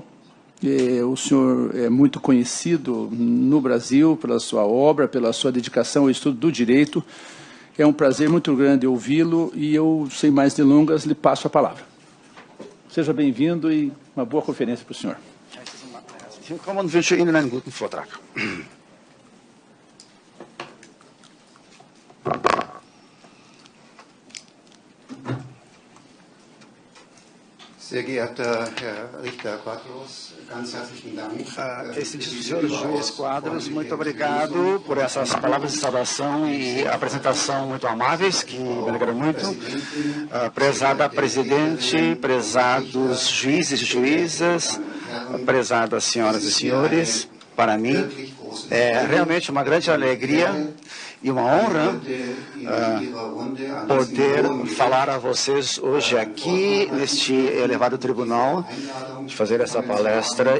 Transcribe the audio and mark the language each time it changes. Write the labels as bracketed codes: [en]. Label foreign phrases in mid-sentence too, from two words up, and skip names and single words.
[pt] O senhor é muito conhecido no Brasil pela sua obra, pela sua dedicação ao estudo do direito. É um prazer muito grande ouvi-lo e eu, sem mais delongas, lhe passo a palavra. Seja bem-vindo e uma boa conferência para o senhor. [de] Willkommen und wünsche Ihnen einen guten Vortrag. Sehr geehrter Herr Richter Quadros, ganz herzlichen Dank. [pt] Excelentíssimo senhor juiz Quadros, muito obrigado por essas palavras de saudação e apresentação muito amáveis, que me alegram muito. Prezada presidente, prezados juízes e juízas, prezadas senhoras e senhores, para mim é realmente uma grande alegria e uma honra poder falar a vocês hoje aqui, neste elevado tribunal, de fazer essa palestra.